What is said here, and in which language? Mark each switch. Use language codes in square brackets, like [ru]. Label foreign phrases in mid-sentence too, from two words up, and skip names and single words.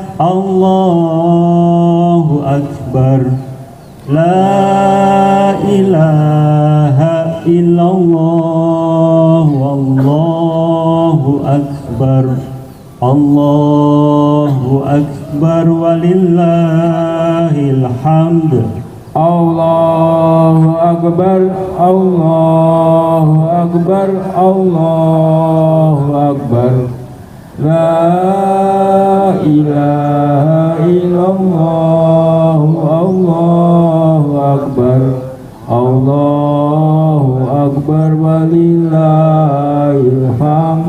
[ar] الله أكبر لا إله إلا الله والله أكبر الله أكبر ولله الحمد. الله أكبر، الله أكبر، الله أكبر. لا إله إلا الله، الله أكبر، الله أكبر، ولله الحمد.